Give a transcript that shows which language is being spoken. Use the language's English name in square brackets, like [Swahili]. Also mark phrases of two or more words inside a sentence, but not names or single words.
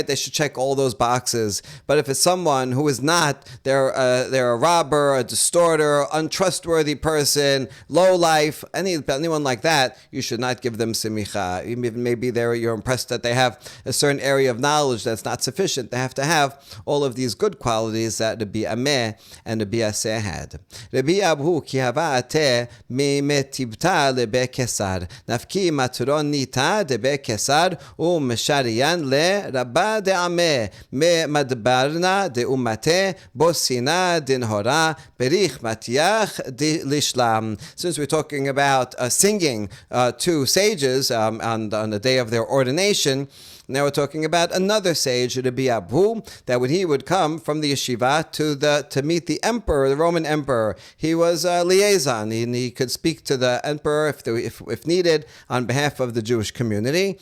[English] They should check all those boxes. But if it's someone who is not, they're a robber, a distorter, untrustworthy person, low life, anyone like that, you should not give them semicha. Even maybe you're impressed that they have a certain area of knowledge that's not sufficient. They have to have all of these good qualities that Rabbi Ameh and Rabbi Aseh had. [Aramaic] רבי אבהו כי הוה אתי ממתיבתא לבי קיסר נפקי מטרוניתא דבי קיסר ומשרין ליה רבה דעמיה מדברנא דאומתיה בוצינא דנהורא בריך מתייך לשלם. [English] Since we're talking about singing to sages on the day of their ordination, now we're talking about another sage, Rabbi Abu, that when he would come from the yeshiva to meet the emperor, the Roman emperor, he was a liaison, and he could speak to the emperor if needed on behalf of the Jewish community.